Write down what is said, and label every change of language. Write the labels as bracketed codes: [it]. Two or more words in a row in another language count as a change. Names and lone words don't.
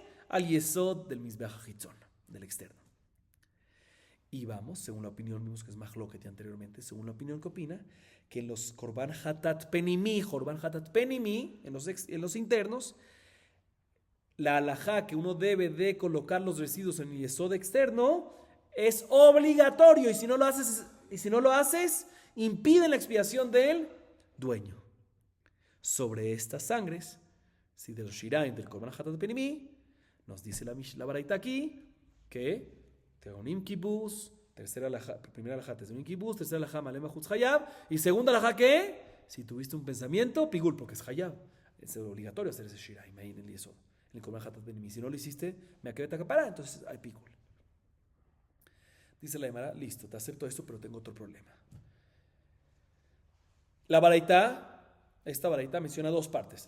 [he] אל יסוד [es] del [he] מזבח חיצון, [es] del externo. Y vamos, según la opinión, vimos que es Mahloket anteriormente, según la opinión que opina, que en los [he] קרבן חטאת פנימי, [es] en los internos, la halajá que uno debe de colocar los residuos en el yesod externo es obligatorio, y si no lo haces, impiden la expiación del dueño. Sobre estas sangres, si de los Shiraim del [he] קרבן חטאת פנימי, [es] nos dice la baraita aquí que [he] טעונים כיבוס, [es] primera alajá, [he] טעונים כיבוס, [es] tercera alajá, [he] מלמעלה חוץ חייב, [es] y segunda alajá, ¿qué? Si tuviste un pensamiento, Pigul, porque es Hayab. Es obligatorio hacer ese Shiraim ahí en el Yesod, en el [he] קרבן חטאת פנימי. [es] Si no lo hiciste, me acabé de acaparar, entonces hay Pigul. Dice la Gemara, listo, te acepto esto, pero tengo otro problema. La baraita, esta baraita menciona 2 partes.